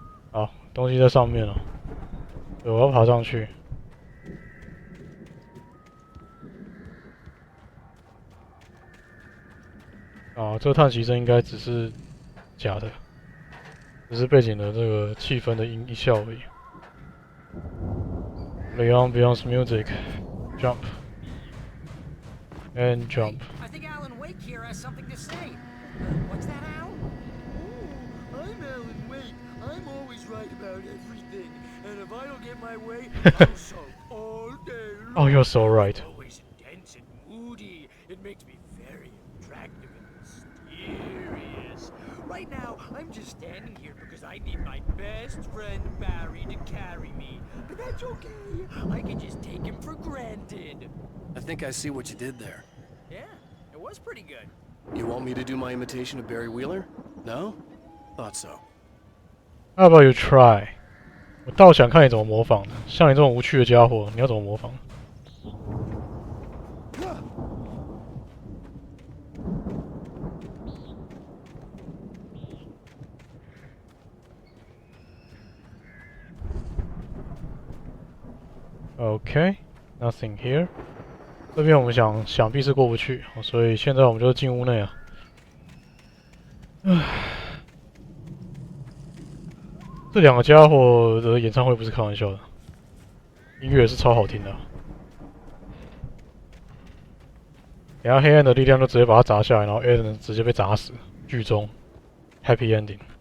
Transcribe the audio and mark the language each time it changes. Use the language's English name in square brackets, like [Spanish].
[Chinese] 好，东西在上面了，对，我要爬上去。啊，这个叹息声应该只是假的，只是背景的这个气氛的音效而已。 [English] Beyond Beyond's music, jump and jump. I think Alan Wake here has something to say. What's that, Al? Oh, I'm Alan Wake. I'm always right about everything. And if I don't get my way, I'll sulk all day long. Oh, you're so right. Always intense and moody. It makes me very attractive and mysterious. Right now, I'm just standing here because I need my best friend Barry to carry me. But that's okay. I can just take him for granted. I think I see what you did there. Yeah, it was pretty good. You want me to do my imitation of Barry Wheeler? No? Thought so. How about you try? [Chinese] 我倒想看你怎么模仿的。像你这种无趣的家伙，你要怎么模仿？ [English] OK, nothing here. [Chinese] 这边我们想必是过不去，所以现在我们就进屋内啊。这两个家伙的演唱会不是开玩笑的，音乐是超好听的。等下黑暗的力量就直接把它砸下来，然后 Eden 直接被砸死。剧中 Happy Ending。